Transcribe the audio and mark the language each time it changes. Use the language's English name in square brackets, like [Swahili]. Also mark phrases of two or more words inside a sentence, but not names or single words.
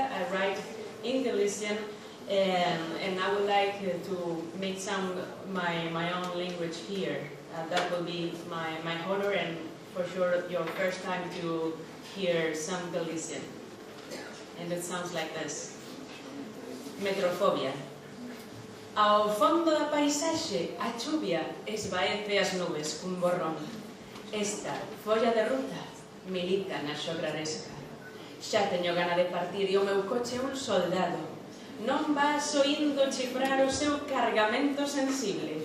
[English] I write in Galician, and I would like to make my own language here. That will be my honor, and for sure your first time to hear some Galician. And it sounds like this. [Galician] metrofobia. Ao fondo da paisaxe, a chuvia esvaece as nubes cun borrón. Esta folla de ruta milita na xograresca. Xa teño gana de partir e o meu coche é un soldado. Non vas oindo chifrar o seu cargamento sensible.